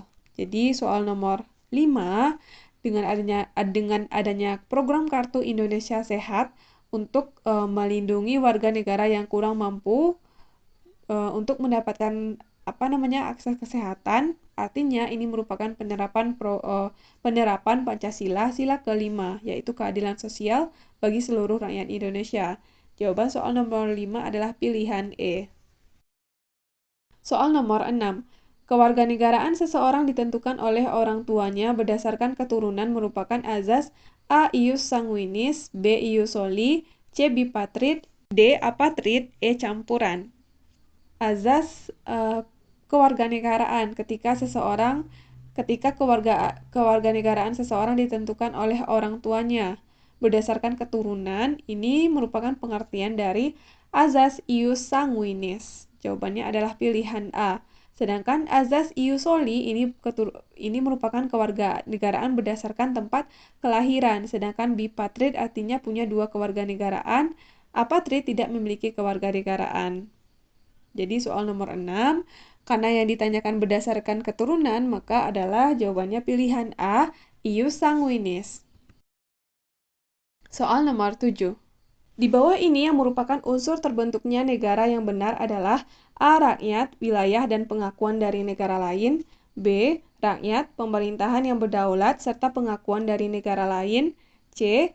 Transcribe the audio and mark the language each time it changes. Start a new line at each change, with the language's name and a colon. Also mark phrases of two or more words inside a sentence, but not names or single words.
Indonesian: Jadi soal nomor 5, dengan adanya program Kartu Indonesia Sehat untuk melindungi warga negara yang kurang mampu untuk mendapatkan akses kesehatan, artinya ini merupakan penerapan Pancasila sila kelima, yaitu keadilan sosial bagi seluruh rakyat Indonesia. Jawaban soal nomor 5 adalah pilihan E. Soal nomor 6. Kewarganegaraan seseorang ditentukan oleh orang tuanya berdasarkan keturunan merupakan azas A.
Latin: ius sanguinis,
Indonesian: B.
Latin: ius soli,
Indonesian: C. bipatrid, D. apatrid, E. campuran. Azas kewarganegaraan ketika kewarganegaraan seseorang ditentukan oleh orang tuanya berdasarkan keturunan, ini merupakan pengertian dari azas
Latin: ius sanguinis.
Indonesian: Jawabannya adalah pilihan A. Sedangkan azas
Latin: ius soli
Indonesian: ini merupakan kewarganegaraan berdasarkan tempat kelahiran, sedangkan bipatrid artinya punya dua kewarganegaraan, apatrid tidak memiliki kewarganegaraan. Jadi soal nomor 6, karena yang ditanyakan berdasarkan keturunan, maka adalah jawabannya pilihan A,
Latin: ius sanguinis.
Indonesian: Soal nomor 7. Di bawah ini yang merupakan unsur terbentuknya negara yang benar adalah A. Rakyat, wilayah, dan pengakuan dari negara lain, B. Rakyat, pemerintahan yang berdaulat, serta pengakuan dari negara lain, C.